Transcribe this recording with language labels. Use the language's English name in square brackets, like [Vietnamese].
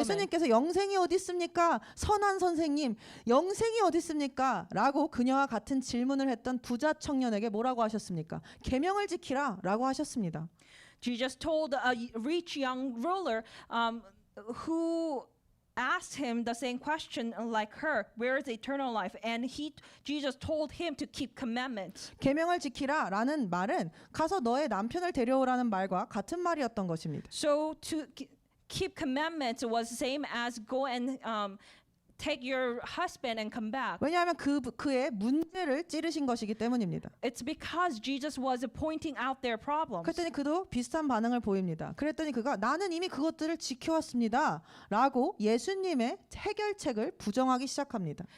[Korean] 예수님께서 영생이 어디 있습니까? 선한 선생님, 영생이 어디 있습니까? 라고 그녀와 같은 질문을 했던 부자 청년에게 뭐라고 하셨습니까? 계명을 지키라 라고 하셨습니다. [English] Jesus told a rich young ruler who asked him the same question like her, where is eternal life? And Jesus told him to keep commandments. [Korean] 계명을 지키라 라는 말은 가서 너의 남편을 데려오라는 말과 같은 말이었던 것입니다. [English] So to keep commandments was the same as go and take your husband and come back. [Korean] 왜냐하면 그의 문제를 찌르신 것이기 때문입니다. [English] It's because Jesus was pointing out their problems. [Korean] 그랬더니 그도 비슷한 반응을 보입니다. 그랬더니 그가 나는 이미 그것들을 지켜왔습니다 라고 예수님의 해결책을 부정하기 시작합니다.